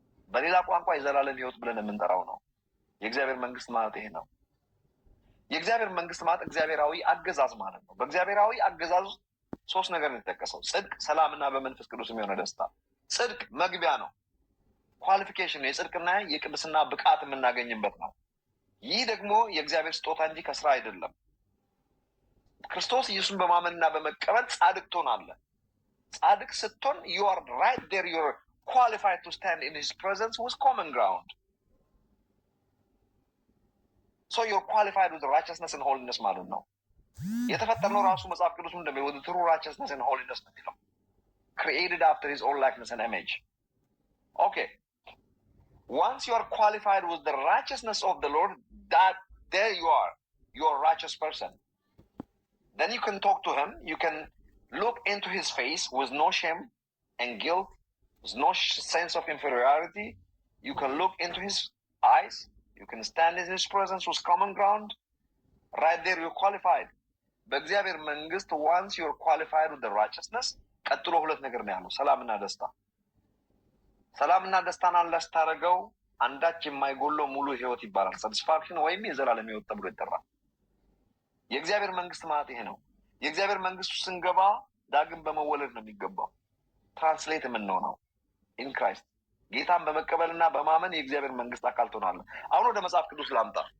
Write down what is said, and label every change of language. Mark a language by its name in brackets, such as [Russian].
[Amharic] በሌላ ቋንቋ የዘላለም ህይወት ብለን የምንጠራው ነው። የእግዚአብሔር መንግስት ማለት ይሄ ነው። የእግዚአብሔር መንግስት ማለት እግዚአብሔራዊ አገዛዝ ማለት ነው። በእግዚአብሔራዊ አገዛዝ ሶስት ነገር ነው የተጠቀሰው፣ ጽድቅ፣ ሰላምና በመንፈስ ቅዱስ የሚሆነ ደስታ። ጽድቅ መግቢያ ነው፣ ኳሊፊኬሽን ነው፣ የጽድቅና የቅድስና ብቃት የምናገኝበት ነው። ይህ ደግሞ የእግዚአብሔር ስጦታ እንጂ ከስራ አይደለም። ክርስቶስ ኢየሱስን በማመንና በመቀበል ጻድቅ ትሆናለህ። ጻድቅ ስትሆን [English] you are right there, you are qualified to stand in his presence with common ground. So you're qualified with righteousness and holiness [Amharic] ማለት ነው። የተፈጠርነው ራሱ መጽሐፍ ቅዱስ እንደሚለው [English] with true righteousness and holiness [Amharic] ነው የሚለው። [English] created after his own likeness and image. Okay. Once you are qualified with the righteousness of the Lord, that there you are a righteous person. Then you can talk to him, you can look into his face with no shame and guilt, with no sense of inferiority. You can look into his eyes, you can stand in his presence with common ground. Right there you're qualified. [Amharic] በእግዚአብሔር መንግስት [English] once you're qualified with the righteousness, [Amharic] ቀጥሎ ሁለት ነገር ነው ያለው፣ ሰላምና ደስታ። ሰላምና ደስታን አላስታረገው አንዳች የማይጎለው ሙሉ ህይወት ይባላል። ሳቲስፋክሽን ወይም የዘላለም ህይወት ተብሎ ይጠራል። የእግዚአብሔር መንግስት ማለት ይሄ ነው። የእግዚአብሔር መንግስቱ ስንገባ ዳግም በመወለድ ነው የሚገባው። ትራንስሌት የምንሆነው ኢን ክራይስት ጌታን በመቀበልና በማመን የእግዚአብሔር መንግስት አካል ትሆናለህ። አሁን ወደ መጽሐፍ ቅዱስ ላምጣ።